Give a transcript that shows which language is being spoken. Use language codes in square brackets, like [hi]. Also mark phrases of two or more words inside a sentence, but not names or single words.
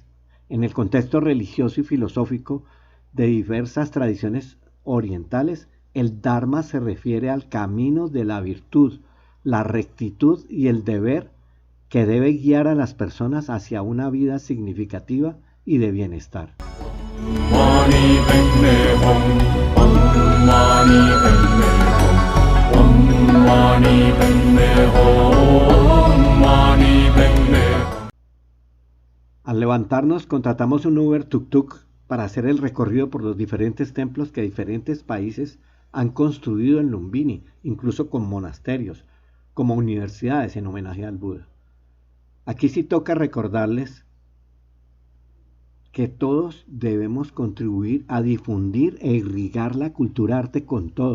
[es] En el contexto religioso y filosófico de diversas tradiciones orientales, el Dharma se refiere al camino de la virtud, la rectitud y el deber que debe guiar a las personas hacia una vida significativa y de bienestar. [sa] मणि पद्मे हूं ॐ मणि पद्मे हूं ॐ मणि पद्मे हूं ॐ मणि पद्मे हूं. [es] Al levantarnos contratamos un Uber tuk-tuk para hacer el recorrido por los diferentes templos que diferentes países han construido en Lumbini, incluso con monasterios, como universidades en homenaje al Buda. Aquí sí toca recordarles que todos debemos contribuir a difundir e irrigar la cultura arte con todo.